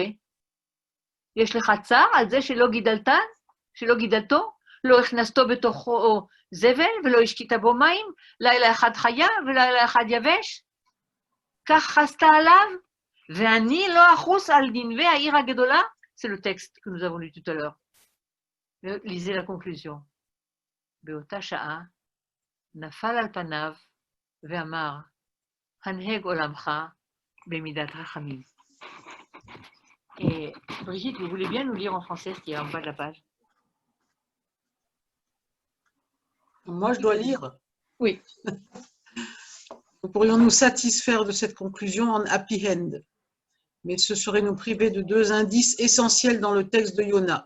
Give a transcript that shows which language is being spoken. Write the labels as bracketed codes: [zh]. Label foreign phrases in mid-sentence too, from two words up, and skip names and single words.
[he] יש לך צער על זה שלא גידלתו, לא הכנסתו בתוכו זבל ולא השקית בו מים, לילה אחד חיה ולילה אחד יבש? כך חסת עליו, ואני לא אחוס על נינווה העיר הגדולה? [fr] C'est le texte que nous avons lu tout à l'heure. Lisez la conclusion. [he] באותה שעה נפל על פניו ואמר, הנהג עולמך במידת רחמים. [fr] Et Brigitte, vous voulez bien nous lire en français ce qui est en bas de la page? Moi, je dois lire. Oui. Nous pourrions nous satisfaire de cette conclusion en [en] happy end, [fr] mais ce serait nous priver de 2 indices essentiels dans le texte de Yona.